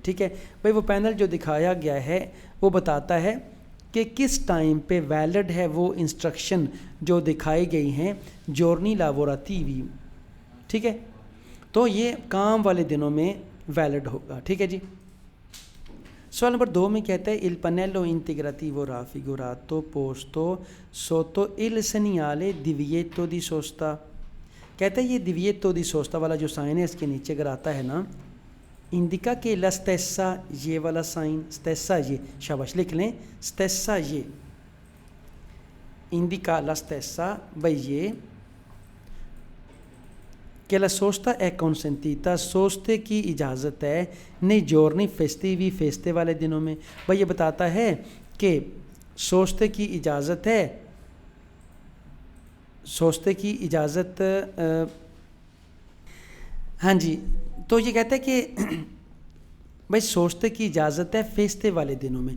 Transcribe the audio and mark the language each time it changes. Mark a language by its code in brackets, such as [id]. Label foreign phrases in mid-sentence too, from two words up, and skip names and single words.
[hi] ठीक है भाई, वो पैनल जो दिखाया गया है वो बताता है कि किस टाइम पे वैलिड है वो इंस्ट्रक्शन जो दिखाई गई हैं [it] giorni lavorativi. [hi] ठीक है, तो ये काम वाले दिनों में वैलिड होगा। ठीक है जी। सवाल नंबर 2 में कहता है [it] il pannello integrativo raffigurato posto sotto il segnale divieto di sosta. [hi] कहता है ये [it] divieto di sosta [hi] वाला जो साइन है इसके नीचे अगर आता है ना, [it] indica che la stessa [hi] ये वाला साइन, stessa ये, शाबाश लिख लें, stessa ये [it] indica la stessa [hi] भाई ये [it] che la sosta è consentita, [hi] सोस्ते की इजाज़त है, नहीं [it] giorni festivi [hi] फेस्टे वाले दिनों में। भाई ये बताता है कि सोस्ते की इजाज़त है, सोस्ते की इजाज़त हाँ जी, तो ये कहता है कि भाई सोस्ते की इजाज़त है फेस्टे वाले दिनों में।